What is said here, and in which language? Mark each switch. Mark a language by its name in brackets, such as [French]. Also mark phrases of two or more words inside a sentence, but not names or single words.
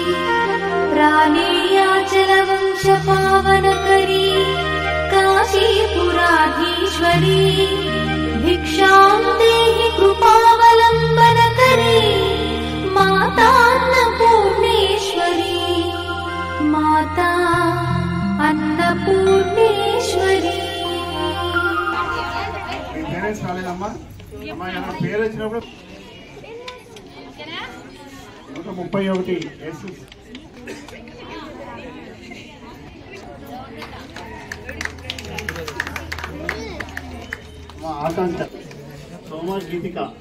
[Sanskrit] प्राणेयाचलवंश पावनकरी काशीपुराधीश्वरी भिक्षां देहि कृपावलम्बनकरी मातान्नपूर्णेश्वरी माता अन्नपूर्णेश्वरी [Telugu] రాలేదమ్మా. అమ్మా ఏమైనా పేరు వచ్చినప్పుడు 131 ఆకాంక్ష, సోమ, గీతిక